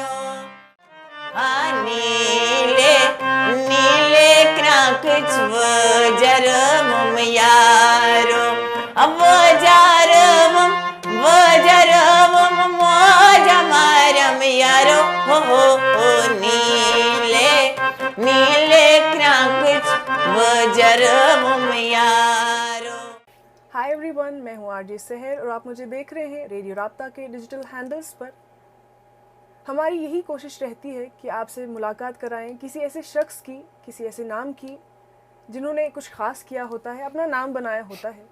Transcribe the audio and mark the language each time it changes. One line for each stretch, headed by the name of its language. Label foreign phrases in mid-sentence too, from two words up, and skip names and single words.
Kashmiri: ہا نیٖلے نیٖلے کرٛانٛکٕچ وٲجرٲوٕم یارو، وٲجرٲوٕم موجا مارٮ۪م یارو. نیٖلے نیٖلے کرٛانٛکٕچ وٲجرٲوٕم یارو.
English: Hi everyone,
Urdu: میں ہوں RJ سحر اور آپ مجھے دیکھ رہے ہیں ریڈیو رابطہ کے
English: digital handles
Urdu: پر. ہماری یہی کوشش رہتی ہے کہ آپ سے ملاقات کرائیں کسی ایسے شخص کی، کسی ایسے نام کی جنہوں نے کچھ خاص کیا ہوتا ہے، اپنا نام بنایا ہوتا ہے.